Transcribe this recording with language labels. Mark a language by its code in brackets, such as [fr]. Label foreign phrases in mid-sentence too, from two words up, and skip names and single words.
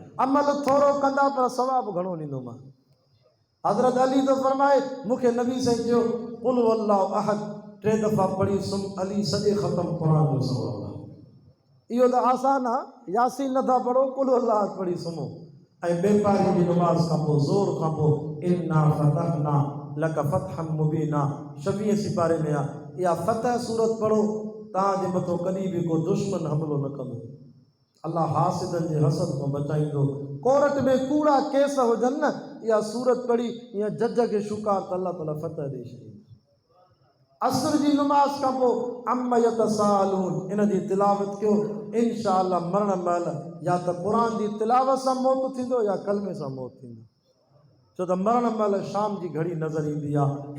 [sd] अमल थोरो कंदा पर सवाबु घणो ॾींदोमांइ। हज़रत अली तो फरमाए मूंखे नबी साईं चयो [ar] قل هو الله أحد [sd] 3 दफ़ा पढ़ी सुम, अली सॼे ख़तम क़ुरान जो सवाबु आहे। इहो त आसान आहे, यासीन नथा पढ़ो, [ar] قل هو الله أحد [sd] पढ़ी सुम्हो। ऐं बेपारी जी नमाज़ खां पोइ ज़ोर खां पोइ [ar] إنا فتحنا لك فتحا مبينا [sd] 26 सिपारे में आहे, इहा फतह सूरत पढ़ो, तव्हांजे मथां कॾहिं बि को दुश्मन हमिलो न कंदो। अल्लाह हासिदनि जे हसद खां बचाईंदो। कोर्ट में कूड़ा केस हुजनि न, इहा सूरत पढ़ी ईअं जज खे शुकार त अल्लाह ताला फतह ॾेई छॾींदो। असर जी नमाज़ खां पोइ [ar] عم يتساءلون [sd] इन जी तिलावत कयो, इंशाअल्लाह मरण महिल या त क़ुरान जी तिलावत सां मौत थींदो या कलमे सां मौत थींदो, छो त मरण महिल शाम जी घड़ी नज़र ईंदी आहे।